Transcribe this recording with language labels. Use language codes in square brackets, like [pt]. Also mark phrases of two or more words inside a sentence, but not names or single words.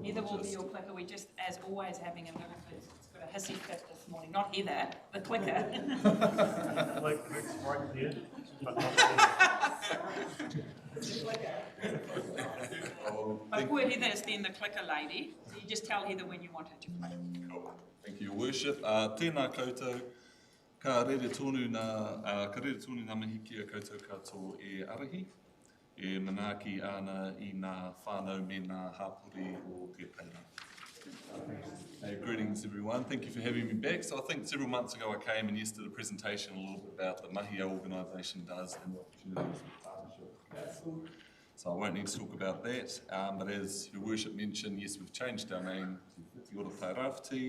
[en] Heather will be your clicker. We're just, as always, having a little bit. It's got a hissy fit this morning. Not Heather, the clicker. Like it's right there, but not there. But poor Heather is then the clicker lady. So you just tell Heather when you want her to play. Cool. Thank you, Your Worship. [mi] Tēnā koutou, ka rere tonu ngā mihi kia koutou katoa e arahi, e manaaki ana I ngā whānau me ngā hapori o te peira. [en] Hey, greetings everyone, thank you for having me back. So I think several months ago I came and did a presentation a little bit about the mahi our organisation does and the opportunities with partnership with council. So I won't need to talk about that, but as Your Worship mentioned, yes, we've changed our name to Whiti Ora Tairāwhiti.